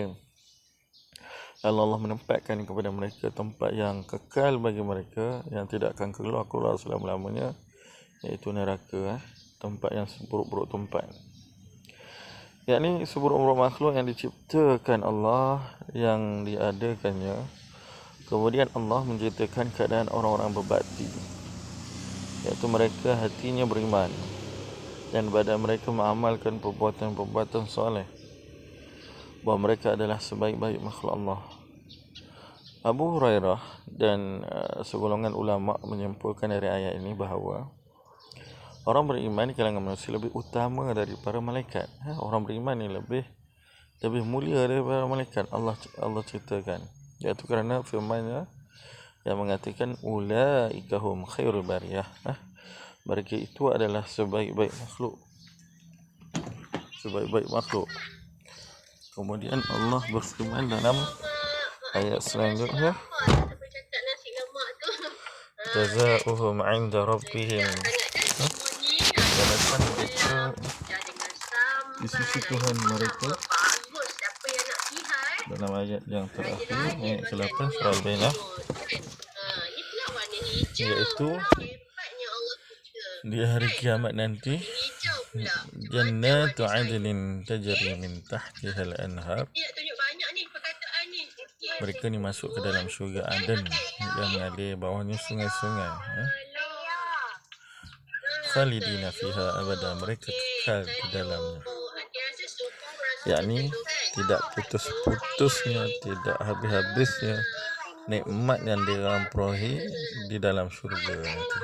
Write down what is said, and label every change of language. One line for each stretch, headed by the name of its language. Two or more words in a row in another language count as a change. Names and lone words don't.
Malay: Lalu Allah menempatkan kepada mereka tempat yang kekal bagi mereka, yang tidak akan keluar selama-lamanya, iaitu neraka, tempat yang seburuk-buruk tempat. Yakni seburuk-buruk makhluk yang diciptakan Allah, yang diadakannya. Kemudian Allah menceritakan keadaan orang-orang berbakti, iaitu mereka hatinya beriman dan badan mereka mengamalkan perbuatan-perbuatan soleh, bahawa mereka adalah sebaik-baik makhluk Allah. Abu Hurairah dan segolongan ulama menyimpulkan dari ayat ini bahawa orang beriman di kalangan manusia lebih utama daripada malaikat. Orang beriman ni lebih mulia daripada malaikat. Allah ceritakan, iaitu kerana firman-Nya yang mengatakan
Arabic: أولئك هم خير البرية.
Malay: Mereka itu adalah sebaik-baik makhluk. Kemudian Allah berfirman dalam ayat selanjutnya,
Arabic: جزاؤهم عند ربهم.
Malay: Balasan mereka di sisi Tuhan mereka. Dalam ayat yang terakhir, ayat ke-8 surah Al-Bayyinah, iaitu di hari kiamat nanti,
Arabic: جنات عدن تجري من تحتها الأنهار.
Malay: Mereka ni masuk ke dalam syurga Aden yang mengalir bawahnya sungai-sungai.
Arabic: خالدين فيها أبدا,
Malay: mereka kekal di dalamnya. Dia rasa sukung rasa Yakni betul kan? tidak putus-putusnya, tidak habis-habisnya nikmat yang dirampauhi di dalam syurga nanti.